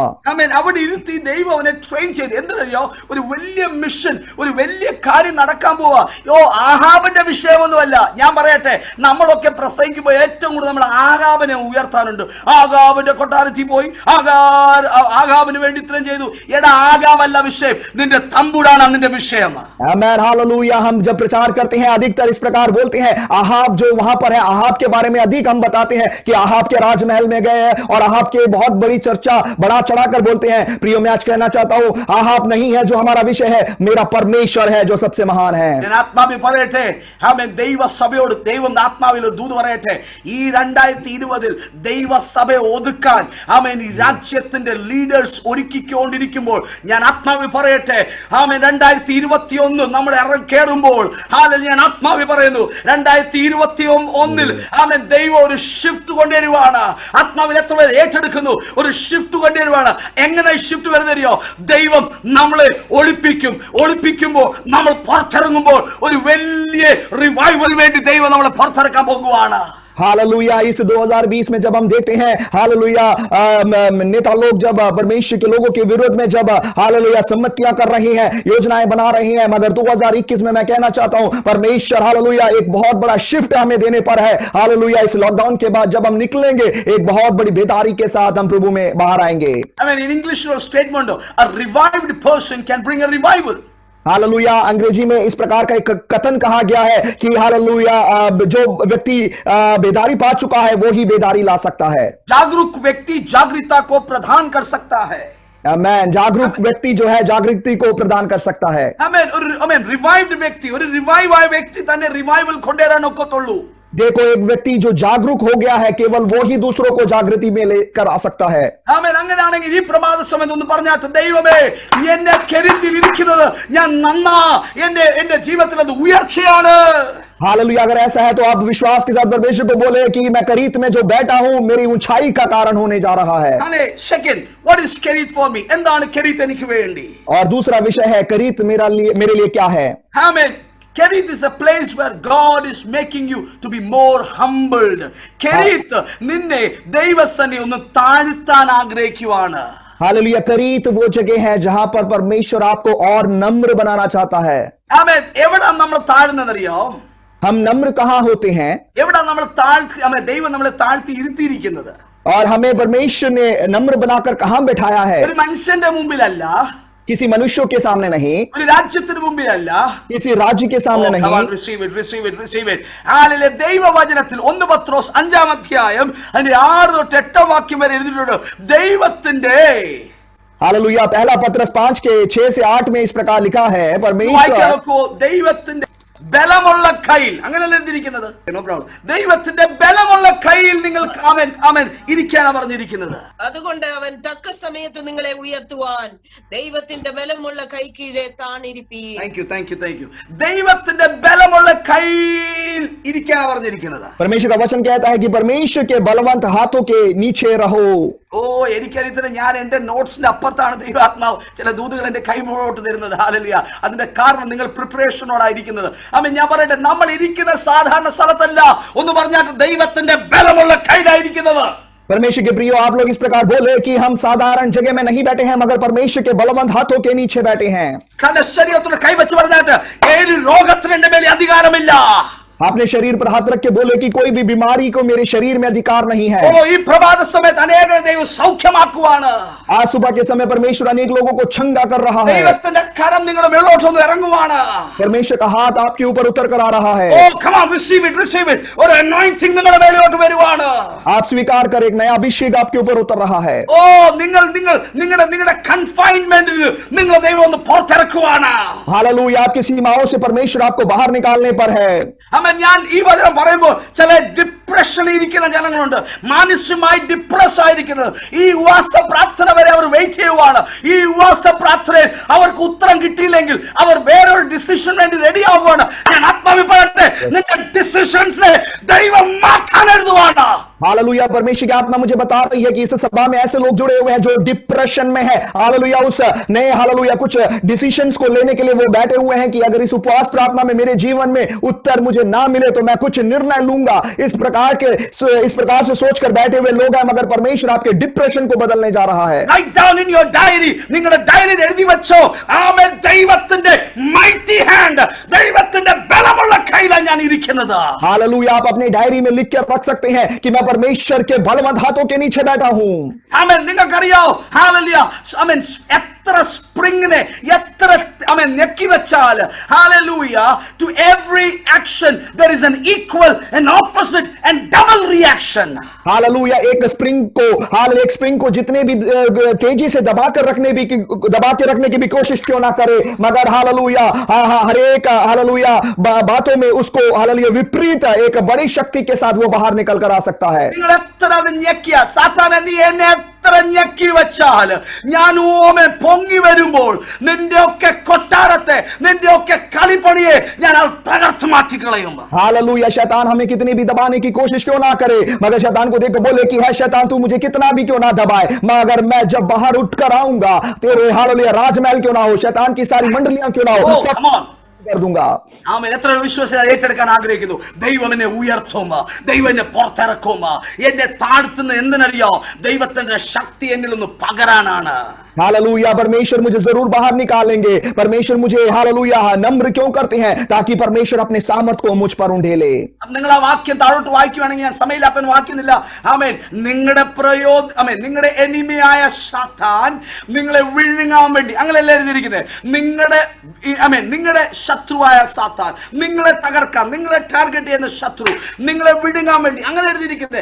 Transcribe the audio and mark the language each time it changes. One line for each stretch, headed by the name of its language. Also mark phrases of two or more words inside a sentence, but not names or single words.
Malayalam: ആമേൻ. അവിടെ ഇരുത്തി ദൈവം അവനെ ട്രെയിൻ ചെയ്ത് എന്തിനറിയോ? ഒരു വലിയ മിഷൻ, ഒരു വലിയ കാര്യം നടക്കാൻ പോവാ. ആഹാബിന്റെ വിഷയമൊന്നുമല്ല. ഞാൻ പറയട്ടെ, നമ്മളൊക്കെ പ്രസംഗിക്കുമ്പോൾ ഏറ്റവും കൂടുതൽ നമ്മൾ ആഹാബിനെ ഉയർത്താനുണ്ട്. ആഹാബിന്റെ കൊട്ടാരത്തിൽ പോയി ആഹാബിന് വേണ്ടി ഇത്രയും ചെയ്തു. എടാ, ആഹാബല്ല വിഷയം, നിന്റെ തമ്പുരാണ് നിന്റെ വിഷയം.
Hindi: आमेन, हालेलुया. हम जब प्रचार करते हैं अधिकतर इस प्रकार बोलते हैं, आहाब जो वहां पर है, आहाब के बारे में अधिक हम बताते हैं कि आहाब के राजमहल में गए हैं और आहाब के बहुत बड़ी चर्चा बढ़ा चढ़ाकर बोलते हैं. प्रियो, मैं आज कहना चाहता हूं, आहाब नहीं है जो हमारा विषय है, मेरा परमेश्वर है जो सबसे महान है.
Malayalam: ആത്മാവിൽ പറയട്ടെ, ആമേൻ. ദൈവസഭയോട് ദൈവം ആത്മാവിൽ ഒരു ദൂത് പറയട്ടെ, ഈ 2020 ദൈവസഭയെ ഒതുക്കാൻ ആമേൻ ഈ രാജ്യത്തിന്റെ ലീഡേഴ്സ് ഒരുക്കിക്കൊണ്ടിരിക്കുമ്പോൾ ഞാൻ ആത്മാവിൽ പറയട്ടെ, ആമേൻ, 2021 നമ്മൾ ഇറങ്ങേറുമ്പോൾ ഞാൻ ആത്മാവിൽ പറയുന്നു, 2021 ആമേൻ ദൈവം ഒരു ഷിഫ്റ്റ് കൊണ്ടുവരുവാണ്. ആത്മാവിൽ എത്ര പേർ ഏറ്റെടുക്കുന്നു? ഒരു ഷിഫ്റ്റ് കൊണ്ടുവരുവാണ്. എങ്ങനെ ഷിഫ്റ്റ് വരുന്നറിയോ? ദൈവം നമ്മളെ ഒളിപ്പിക്കുമ്പോൾ നമ്മൾ പുറത്തിറങ്ങുമ്പോൾ ഒരു വലിയ റിവൈവൽ വേണ്ടി ദൈവം നമ്മളെ പുറത്തിറക്കാൻ പോകുവാണ്.
Hindi: हालेलुया. इस 2020 में जब हम देखते हैं, हालेलुया, नेता लोग जब परमेश्वर के लोगों के विरोध में जब हालेलुया सम्मतियां कर रहे हैं, योजनाएं बना रहे हैं, मगर 2021 में मैं कहना चाहता हूं, परमेश्वर हालेलुया एक बहुत बड़ा शिफ्ट हमें देने पर है. हालेलुया. इस लॉकडाउन के बाद जब हम निकलेंगे, एक बहुत बड़ी बेदारी के साथ हम प्रभु में बाहर आएंगे.
English: I mean, in English statement, a revived person can bring a revival.
Hindi: हालेलुया. अंग्रेजी में इस प्रकार का एक कथन कहा गया है कि हालेलुया, जो व्यक्ति बेदारी पा चुका है वो ही बेदारी ला सकता है. जागरूक व्यक्ति जागृता को प्रदान कर सकता है. आमेन. जागरूक व्यक्ति जो है जागृति को प्रदान कर सकता है. आमेन. रिवाइव्ड व्यक्ति,
Malayalam: ഒരു റിവൈവ് ആയ വ്യക്തി തന്നെ റിവൈവൽ കൊണ്ടുവരാൻ ഒക്കത്തുള്ളൂ.
Hindi: देखो, एक व्यक्ति जो जागरूक हो गया है, केवल वो ही दूसरों को जागृति में लेकर आ सकता है.
Malayalam: ആമേൻ. അങ്ങനെയാണെങ്കിൽ ഈ പ്രഭാത സമയത്ത് ഒന്ന് പറഞ്ഞാട്ട്, ദൈവമേ, എന്നെ കരുത്തിൽ ഇരിക്കുന്നത് ഞാൻ നന്നാ, എന്റെ ജീവിതത്തിൽ അത് ഉയർച്ചയാണ്.
Hindi: हालेलुया. अगर ऐसा है तो आप विश्वास के साथ परमेश्वर को बोले कि मैं करीत में जो बैठा हूं मेरी ऊंचाई का कारण होने जा रहा है. सेकंड,
English: What is Kerith for me?
Malayalam: എന്താണ് കരീത്ത് എനിക്ക് വേണ്ടി?
Hindi: और दूसरा विषय है करीत मेरे लिए क्या है. आमेन.
English: Kerith is a place where God is making you to be more humbled.
Malayalam: Kerith നിന്നെ ദൈവസന്നിധിയിൽ ഒന്ന് താഴ്ത്താൻ ആഗ്രഹിക്കുവാണ്.
Hindi: हालेलुया. करीत वो जगह है जहां पर परमेश्वर आपको और नम्र बनाना चाहता है.
Malayalam: ആമേൻ. എവിടെ നമ്മൾ താഴ്ന്നറിയോ?
Hindi: हम नम्र कहां होते हैं?
Malayalam: എവിടെ നമ്മൾ താഴ്ത്തി, ആമേൻ, ദൈവം നമ്മളെ താഴ്ത്തി ഇരുത്തിയിരിക്കുന്നത്?
Hindi: और हमें परमेश्वर ने नम्र बनाकर कहां बैठाया है?
Malayalam: ഒരു മനുഷ്യന്റെ മുമ്പിലല്ല,
Hindi: किसी मनुष्यों के सामने नहीं,
Malayalam: ഒരു രാജ്യത്തിന് മുമ്പിലല്ല,
Hindi: किसी राज्य के सामने नहीं.
English: receive it.
Malayalam: हालेലൂയ. ദൈവവചനത്തിൽ 1 പത്രോസ് 5-ാം അധ്യായം അതിന്റെ 6 തൊട്ട് 8 വാക്യം വരെ എഴുതിയിട്ടുണ്ട്. ദൈവത്തിന്റെ
Hindi: हालेलुया. पहला पत्रस 5 के 6 से 8 में इस प्रकार लिखा है, परमेश्वर
Malayalam: ദൈവത്തിന്റെ ബലമുള്ള കയ്യിൽ, അങ്ങനെയല്ല എന്തിരിക്കുന്നത്?
English: No problem.
Malayalam: ദൈവത്തിന്റെ ബലമുള്ള കയ്യിൽ നിങ്ങൾ ആമേൻ ഇരിക്കാനാണ് പറഞ്ഞിരിക്കുന്നത്. അതുകൊണ്ട് അവൻ തക്ക സമയത്ത് നിങ്ങളെ ഉയർത്തുവാൻ ദൈവത്തിന്റെ ബലമുള്ള കൈ കീഴെ താണിരിപ്പീൻ.
English: Thank you.
Malayalam: ദൈവത്തിന്റെ ബലമുള്ള കയ്യിൽ ഇരിക്കാനാണ് പറഞ്ഞിരിക്കുന്നത്.
Hindi: परमेश्वर का वचन कहता है कि परमेश्वर के बलवंत हाथों के नीचे रहो.
Malayalam: ഓ എനിക്കറിയത്തില്ല, ഞാൻ എന്റെ നോട്ട്സിന്റെ അപ്പുറത്താണ് ദൈവാത്മാവ് ചില ദൂതുകൾ എന്റെ കൈമുകളോട്ട് തരുന്നത്. ഹല്ലേലൂയ. അതിന്റെ കാരണം നിങ്ങൾ പ്രിപ്പറേഷനോടായിരിക്കുന്നത്. ആമേൻ. ഞാൻ പറയട്ടെ, നമ്മൾ ഇരിക്കുന്ന സാധാരണ സ്ഥലത്തല്ല, ഒന്ന് പറഞ്ഞാൽ ദൈവത്തിന്റെ ബലമുള്ള കയ്യിലായിരിക്കുന്നത്.
Hindi: परमेश्वर के प्रियो, आप लोग इस प्रकार बोले कि हम साधारण जगह में नहीं बैठे हैं, मगर परमेश्वर के बलवंत हाथों के नीचे बैठे हैं.
Malayalam: കാരണം ശരീരത്തോട് കൈവച്ച് പറഞ്ഞാട്ട് ഏത് രോഗത്തിന് എന്റെ മേലെ അധികാരമില്ല.
Hindi: आपने शरीर पर हाथ रख के बोले कि कोई भी बीमारी को मेरे शरीर में अधिकार नहीं है.
Malayalam: ഓ ഈ പ്രഭാത സമയത്ത് അനേക ദൈവം സൗഖ്യമാക്കുവാണ്.
Hindi: आज सुबह के समय परमेश्वर अनेक लोगों को छंगा कर रहा है.
Malayalam: ദൈവത്തിന്റെ കരം നിങ്ങളുടെ മേലോട്ടൊന്ന് ഇറങ്ങുവാണ്.
Hindi: परमेश्वर का हाथ आपके ऊपर उतर कर आ रहा है.
English: ഓ come on, receive it.
Malayalam: ഒരു anointing നിങ്ങളുടെ മേലോട്ട് വരുവാണ്.
Hindi: आप स्वीकार कर, एक नया अभिषेक आपके ऊपर उतर रहा है.
Malayalam: ഓ നിങ്ങളുടെ കൺഫൈൻമെന്റിൽ നിങ്ങളുടെ ദൈവം ഒന്ന് പുറത്തിറക്കുവാണ്.
Hindi: हालेलुया. आपकी सीमाओं से परमेश्वर आपको बाहर निकालने पर है.
Malayalam: ഞാൻ ഈ വചനം പറയുമ്പോൾ ചില ഡിപ്രഷനിൽ ഇരിക്കുന്ന ജനങ്ങളുണ്ട്, മാനസികമായി ഡിപ്രസ് ആയിരിക്കുന്നത്. ഈ ഉപവാസ പ്രാർത്ഥന വരെ അവർ വെയിറ്റ് ചെയ്യുവാണ്. ഈ ഉപവാസ പ്രാർത്ഥനയിൽ അവർക്ക് ഉത്തരം കിട്ടിയില്ലെങ്കിൽ അവർ വേറൊരു ഡിസിഷൻ വേണ്ടി റെഡി ആവുകയാണ്. ഞാൻ ആത്മാവിപ്പറട്ടെ, നിന്റെ ഡിസിഷൻസിനെ ദൈവം മാറ്റാൻ എഴുതുവാണ്.
Hindi: हालेलुया. परमेश्वर की आत्मा मुझे बता रही है कि इस सभा में ऐसे लोग जुड़े हुए हैं जो डिप्रेशन में है. हालेलुया. उस नए हालेलुया कुछ डिसीजंस को लेने के लिए वो बैठे हुए हैं कि अगर इस उपवास प्रार्थना में मेरे जीवन में उत्तर मुझे ना मिले तो मैं कुछ निर्णय लूंगा. इस प्रकार से सोचकर बैठे हुए लोग हैं, मगर परमेश्वर आपके डिप्रेशन को बदलने जा रहा है.
English: Write down in your diary,
Malayalam: നിങ്ങളുടെ ഡയറിയിൽ എഴുതി വെച്ചോ, ആമേൻ, ദൈവത്തിന്റെ
English: mighty hand,
Malayalam: ദൈവത്തിന്റെ ബലമുള്ള കൈയിലാണ് ഞാൻ ഇരിക്കുന്നത്.
Hindi: हालेलुया. आप अपनी डायरी में लिख कर रख सकते हैं कि मैं परमेश्वर के बलवंत हाथों के नीचे बैठा हूं.
Malayalam: ആമേൻ. നിങ്ങൾക്കറിയാം, ഹല്ലേലൂയ, ആമേൻ, എത്ര സ്പ്രിങ്ങിനെ എത്ര ആമേൻ ഞെക്കി വെച്ചാൽ, ഹല്ലേലൂയ,
English: to every action there is an equal and opposite and double reaction.
Hindi: हालेलुया. एक स्प्रिंग को जितने भी तेजी से दबा के रखने की भी कोशिश क्यों ना करे, मगर हालेलुया हर एक हालेलुया बातों में उसको हालेलुया विपरीत एक बड़ी शक्ति के साथ वो बाहर निकल कर आ सकता है.
Malayalam: നിങ്ങൾ എത്ര ഞെക്കിയ സാത്താനെ, നീ എന്നെ എത്ര ഞെക്കി വെച്ചാൽ, ഞാൻ ഓമൻ പൊങ്ങി വരുമ്പോൾ നിന്റെയൊക്കെ കൊട്ടാരത്തെ, നിന്റെയൊക്കെ കളിപ്പണിയെ ഞാൻ തകർത്ത് മാറ്റിക്കളയും.
Hindi: हालेलुया. शैतान हमें कितनी भी दबाने की कोशिश क्यों ना करे, मगर शैतान को देख बोले कि है शैतान, तू मुझे कितना भी क्यों ना दबाए, मगर मैं जब बाहर उठकर आऊंगा तेरे हालेलुया राजमहल क्यों ना हो, शैतान की सारी मंडलियां क्यों ना हो, सब कर दूंगा.
Malayalam: ആമേൻ. എത്ര വിശ്വാസികൾ ഏറ്റെടുക്കാൻ ആഗ്രഹിക്കുന്നു? ദൈവം എന്നെ ഉയർത്തും, ദൈവം എന്നെ പുറത്തിറക്കും, എന്നെ താഴ്ത്തുന്ന എന്തിനറിയോ? ദൈവത്തിന്റെ ശക്തി എന്നിൽ ഒന്ന് പകരാനാണ്.
Hindi: हालेलुया. परमेश्वर मुझे जरूर बाहर निकालेंगे. परमेश्वर मुझे हालेलुया नम्र क्यों करते हैं, ताकि परमेश्वर अपने सामर्थ को मुझ पर उंडेले.
Malayalam: നിങ്ങൾ ആ വാക്യം താഴോട്ട് വായിക്കുവാണെങ്കിൽ, ഞാൻ സമയമില്ലാത്ത വായിക്കുന്നില്ല. ആമേൻ. നിങ്ങളുടെ എനിമിയായ സാത്താൻ നിങ്ങളെ വിഴുങ്ങാൻ വേണ്ടി, അങ്ങനെയല്ല എഴുതിയിരിക്കുന്നത്. നിങ്ങളുടെ ശത്രുവായ സാത്താൻ നിങ്ങളെ തകർക്കാൻ, നിങ്ങളെ ടാർഗറ്റ് ചെയ്യുന്ന ശത്രു നിങ്ങളെ വിഴുങ്ങാൻ വേണ്ടി, അങ്ങനെ എഴുതിയിരിക്കുന്നത്.